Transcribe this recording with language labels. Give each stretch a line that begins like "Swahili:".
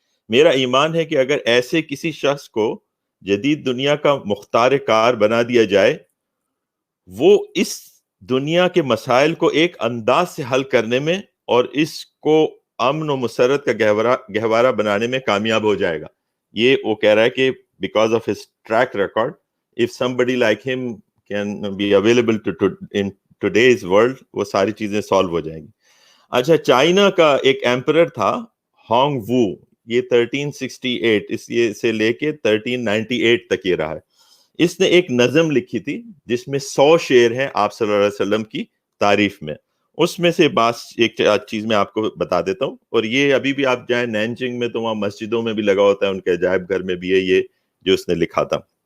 Urdu: میرا ایمان ہے کہ اگر ایسے کسی شخص کو جدید دنیا کا مختار کار بنا دیا جائے, وہ اس دنیا کے مسائل کو ایک انداز سے حل کرنے میں اور اس کو امن و مسرت کا گہوارہ بنانے میں کامیاب ہو جائے گا. یہ وہ کہہ رہا ہے کہ
English: because of his track record, if somebody like him can be available in today's world,
Urdu: وہ ساری چیزیں سالو ہو جائیں گی. اچھا, چائنا کا ایک ایمپرر تھا ہانگ وو, یہ 1368 اس سے لے کے 1398 تک یہ رہا ہے. اس نے ایک نظم لکھی تھی جس میں 100 شعر ہیں آپ صلی اللہ علیہ وسلم کی تعریف میں. اس میں سے ایک چیز میں آپ کو بتا دیتا ہوں, اور یہ ابھی بھی آپ جائیں نینجنگ میں تو وہاں مسجدوں میں بھی لگا ہوتا ہے, ان کے عجائب گھر میں بھی ہے یہ جو اس نے لکھا تھا.